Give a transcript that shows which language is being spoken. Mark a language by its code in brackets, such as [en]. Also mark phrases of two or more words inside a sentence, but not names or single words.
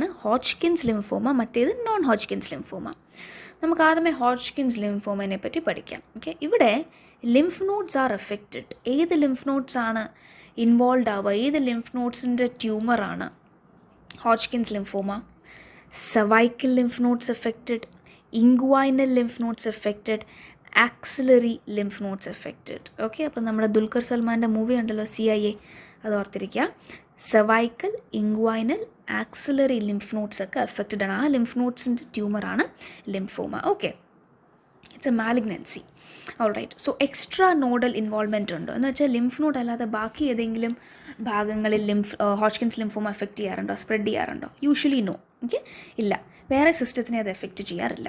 [en] Hodgkin's lymphoma, [ml] മറ്റേത് [en] non Hodgkin's lymphoma. [ml] നമുക്ക് ആദ്യമേ ഹോഡ്ജ്കിൻസ് ലിംഫോമയെ പറ്റി പഠിക്കാം. ഓക്കെ, ഇവിടെ [en] lymph nodes are affected. [ml] ഏത് [en] lymph nodes [ml] ആണ് ഇൻവോൾവ് ആവുക? ഏത് [en] lymph nodes [ml] ട്യൂമറാണ് [en] Hodgkin's lymphoma? cervical lymph nodes affected, inguinal lymph nodes affected, axillary lymph nodes affected. [ml] ഓക്കെ, അപ്പോൾ നമ്മുടെ ദുൽഖർ സൽമാൻ്റെ മൂവി ഉണ്ടല്ലോ CIA, അത് ഓർത്തിരിക്കുക. [en] cervical, inguinal, axillary lymph nodes ഒക്കെ affected ആണ്. [ml] ആ [en] lymph nodes [ml] ട്യൂമറാണ് ലിംഫോമ. [en] okay, it's a malignancy. alright, so extra nodal involvement [ml] ഉണ്ടോ എന്ന് വെച്ചാൽ [en] lymph node [ml] അല്ലാതെ ബാക്കി ഏതെങ്കിലും ഭാഗങ്ങളിൽ [en] Hodgkin's lymphoma affect [ml] ചെയ്യാറുണ്ടോ, സ്പ്രെഡ് ചെയ്യാറുണ്ടോ? [en] usually no. [ml] ഓക്കെ, ഇല്ല, വേറെ സിസ്റ്റത്തിനെ അത് എഫക്റ്റ് ചെയ്യാറില്ല.